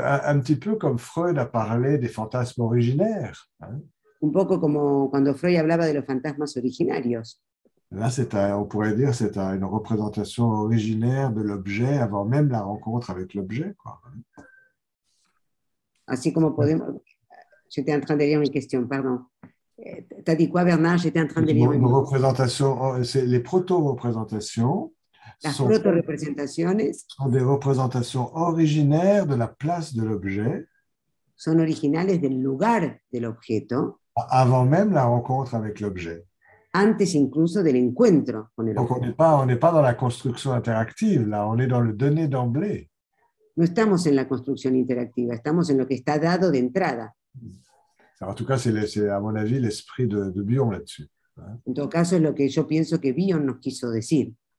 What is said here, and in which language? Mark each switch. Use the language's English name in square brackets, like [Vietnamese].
[French] Un petit peu comme Freud a parlé des fantasmes originaires. Hein. [Spanish] Un poco como cuando Freud hablaba de los fantasmas originarios. [French] Là, on pourrait dire c'est une représentation originaire de l'objet avant même la rencontre avec l'objet. [Spanish] Así como podemos... [French] J'étais en train de lire une question, pardon. T'as dit quoi, Bernard? J'étais en train de lire Une représentation, les proto-représentations sont des représentations originaires de la place de l'objet. [Spanish] Son originales del lugar del objeto. [French] Avant même la rencontre avec l'objet. [Spanish] Antes incluso del encuentro con el [French] Donc [Spanish] objeto. [French] on n'est pas dans la construction interactive, là, on est dans le donné d'emblée. [Spanish] No estamos en la construcción interactiva, estamos en lo que está dado de entrada. [French] En tout cas, c'est à mon avis l'esprit de Bion là-dessus. [Spanish] En todo caso, es lo que yo pienso que Bion nos quiso decir.